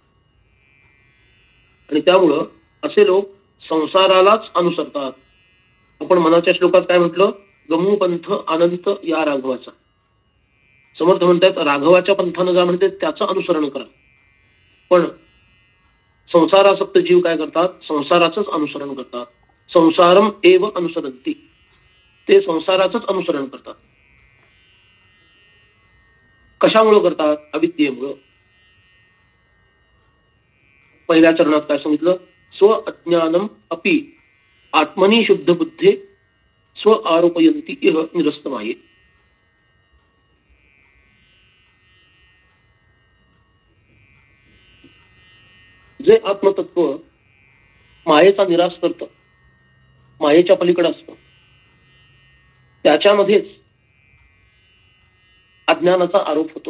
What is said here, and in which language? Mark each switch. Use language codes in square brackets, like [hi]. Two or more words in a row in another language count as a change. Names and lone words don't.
[mr] आणि त्यामुळं असे लोक संसारालाच अनुसरतात. आपण मनाच्या श्लोकात काय म्हटलं? गमू पंथ अनंत या राघवाचा. समर्थ म्हणतात राघवाच्या पंथानं जा म्हणते त्याचं अनुसरण करा. पण संसारासक्त जीव काय करतात? संसाराचंच अनुसरण करतात. [sa] संसारम एव अनुसरंती. [mr] ते संसाराचंच अनुसरण करतात. कशामुळे करतात? अविद्येमुळं. पहिल्या चरणात काय सांगितलं? [sa] स्व अज्ञानम अपि आत्मनी शुद्ध बुद्धे स्व आरोपयंती इह निरस्त माये. [mr] जे आत्मतत्व मायेचा निराश करतं, मायेच्या पलीकडे असतं, त्याच्यामध्येच अज्ञानाचा आरोप होतो.